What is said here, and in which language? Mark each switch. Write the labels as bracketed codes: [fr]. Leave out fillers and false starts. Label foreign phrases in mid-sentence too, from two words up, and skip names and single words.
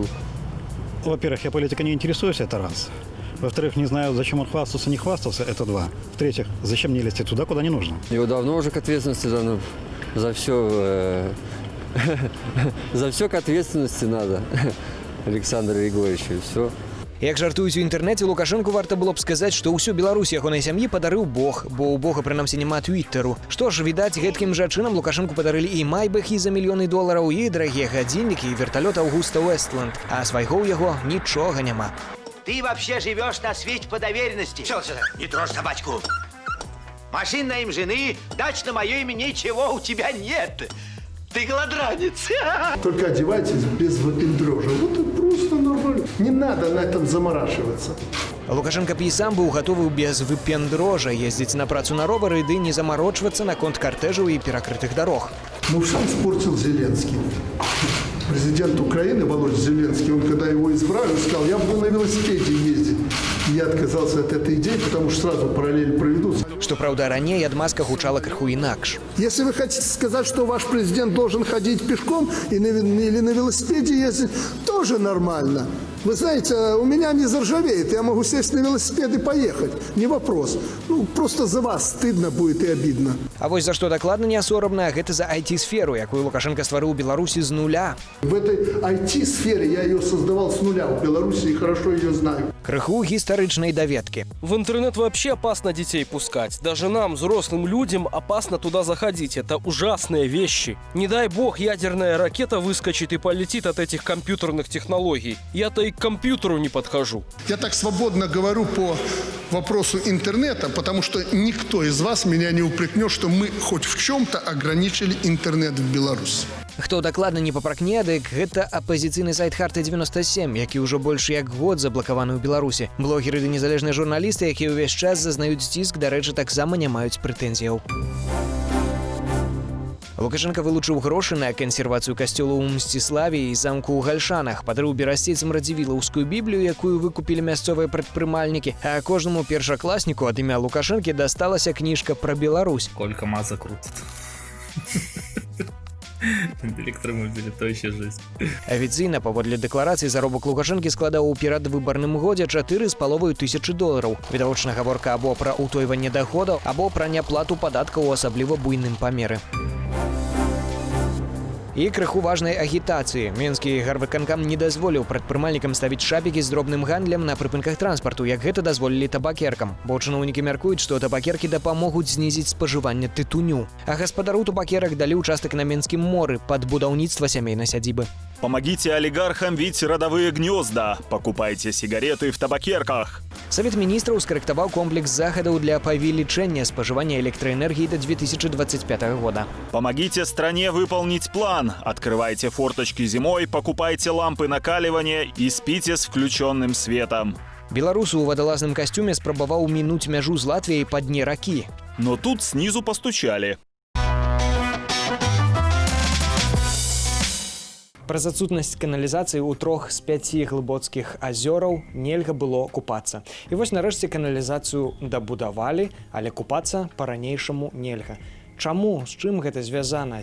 [ru] Во-первых, я политикой не интересуюсь, это раз. Во-вторых, не знаю, зачем он хвастался, не хвастался, это два. В-третьих, зачем мне лезть туда, куда не нужно? Его давно уже к ответственности за все за все к ответственности надо, Александр Григорьевич, и все. [be] Як жартуюць у інтэрнэце, Лукашэнку варта было б сказаць, што ўсю Беларусь ягонай сям'і падарыў Бог, бо ў Бога, прынамсі, няма твіттеру. Што ж, відаць, гэткім жа чынам Лукашэнку падарылі і майбэхі за мільёны долараў, і дарагія гадзіннікі, і верталёт Аўгуста Уэстланд. А свайго ў яго нічога няма. [ru] Ты вообще живешь на свете по доверенности. Чё сюда? Не трожь собачку. Машин на им жены, дач на мое имя, ничего у тебя нет. Ты голодранец. Только одевайтесь без выпендрежа. Вот это просто нормально. Не надо на этом заморачиваться. [be] Лукашенко б і сам быў гатовы без выпендрожа ездзіць на працу на ровары ды не замарочвацца наконт картежаў і перакрытых дарог. Ну, [ru] сам испортил Зеленский. Президент Украины Володя Зеленский, он когда его избрали, сказал: я буду на велосипеде ездить. И я отказался от этой идеи, потому что сразу параллель проведу. [be] Што, праўда, раней ад Маска гучала крыху інакш. [ru] Если вы хотите сказать, что ваш президент должен ходить пешком или на велосипеде ездить, тоже нормально. Вы знаете, у меня не заржавеет, я могу сесть на велосипед и поехать, не вопрос. Ну, просто за вас стыдно будет и обидно. [be] А вось за што дакладна не сорамна, гэта за IT-сферу, якую Лукашенко стварыў у Беларусі з нуля. [ru] В этой IT-сфере я ее создавал с нуля в Беларуси и хорошо ее знаю. [be] Крыху гістарычнай даведкі. [ru] В интернет вообще опасно детей пускать. Даже нам, взрослым людям, опасно туда заходить. Это ужасные вещи. Не дай бог, ядерная ракета выскочит и полетит от этих компьютерных технологий. Я-то и к компьютеру не подхожу. Я так свободно говорю по вопросу интернета, потому что никто из вас меня не упрекнет, что мы хоть в чем-то ограничили интернет в Беларуси. [be] Хто дакладна не папракне, дык гэта апазіцыйны сайт Харты-97, які ўжо больш як год заблакаваны ў Беларусі. Блогеры ды незалежныя журналісты, якія ўвесь час зазнаюць ціск, дарэчы, таксама не маюць прэтэнзіяў. Лукашенко вылучыў грошы на кансервацыю касцёла ў Мсціславе і замку ў Гальшанах, падарыў берасцейцам радзівілаўскую біблію, якую выкупілі мясцовыя прадпрымальнікі, а кожнаму першакласніку ад імя Лукашэнкі дасталася кніжка пра Беларусь. [ru] Сколько маза крутит. [uk] Электромобілі, то ще жесть. [be] Афіцыйна, паводле дэкларацыі, заробак Лукашэнкі складаў у перадвыбарным годзе 4,5 тысячы долараў. Відавочна, гаворка або пра ўтойванне даходаў, або пра няплату падаткаў у асабліва буйным памеры. І крыху важнай агітацыі. Мінскі гарвыканкам не дазволіў прадпрымальнікам ставіць шапікі з дробным гандлем на прыпынках транспарту, як гэта дазволілі табакеркам. Бо чыноўнікі мяркуюць, што табакеркі дапамогуць знізіць спажыванне тытуню. А гаспадару табакерак далі ўчастак на Менскім моры пад будаўніцтва сямейнай сядзібы. [ru] Помогите олигархам вить родовые гнезда. Покупайте сигареты в табакерках. [be] Савет міністраў скарэктаваў комплекс захадаў для павелічэння спажывання электраэнергіі до 2025 года. [ru] Помогите стране выполнить план. Открывайте форточки зимой, покупайте лампы накаливания и спите с включенным светом. [be] Беларус у вадалазным касцюме спрабаваў мінуць мяжу з Латвіяй па дне ракі. [ru] Но тут снизу постучали. [be] Праз адсутнасць каналізацыі ў 3 з 5 глыбоцкіх азёраў нельга было купацца. І вось нарэшце каналізацыю дабудавалі, але купацца па-ранейшаму нельга. Чаму, з чым гэта звязана?